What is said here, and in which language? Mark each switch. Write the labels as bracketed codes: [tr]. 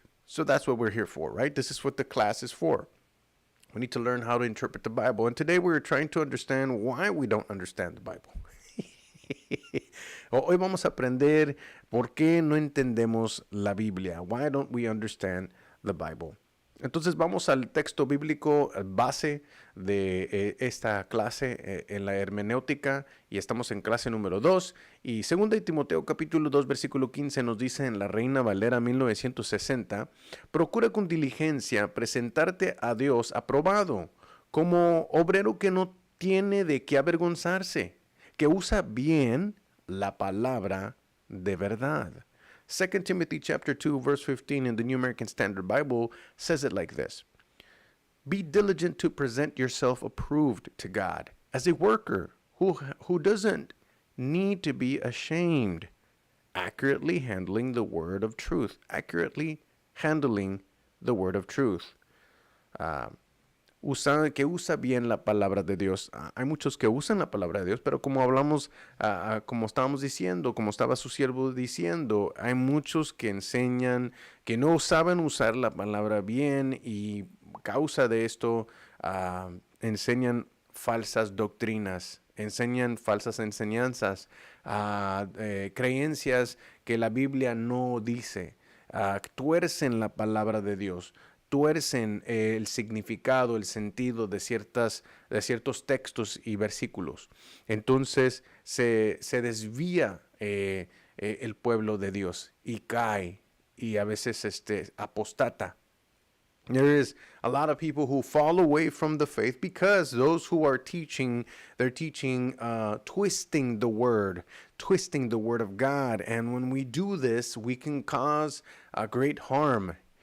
[en] So that's what we're here for, right? This is what the class is for. We need to learn how to interpret the Bible. And today we're trying to understand why we don't understand the Bible. [es] Hoy vamos a aprender por qué no entendemos la Biblia. [en] Why don't we understand the Bible? [es] Entonces vamos al texto bíblico base de esta clase en la hermenéutica, y estamos en clase número 2. Y 2 de Timoteo capítulo 2 versículo 15 nos dice en la Reina Valera 1960, procura con diligencia presentarte a Dios aprobado, como obrero que no tiene de qué avergonzarse, que usa bien la palabra de verdad. [en] 2 Timothy chapter 2, verse 15 in the New American Standard Bible says it like this. Be diligent to present yourself approved to God as a worker who doesn't need to be ashamed, accurately handling the word of truth. Accurately handling the word of truth. [es] Que usa bien la palabra de Dios. Hay muchos que usan la palabra de Dios, pero como hablamos, como estábamos diciendo, como estaba su siervo diciendo, hay muchos que enseñan que no saben usar la palabra bien, y causa de esto enseñan falsas doctrinas, enseñan falsas enseñanzas, creencias que la Biblia no dice, tuercen la palabra de Dios, tuercen el significado, el sentido de ciertos textos y versículos. Entonces se desvía el pueblo de Dios y cae, y a veces apostata. [en] There is a lot of people who fall away from the faith because those who are teaching, they're teaching twisting the word of God. And when we do this, we can cause great harm.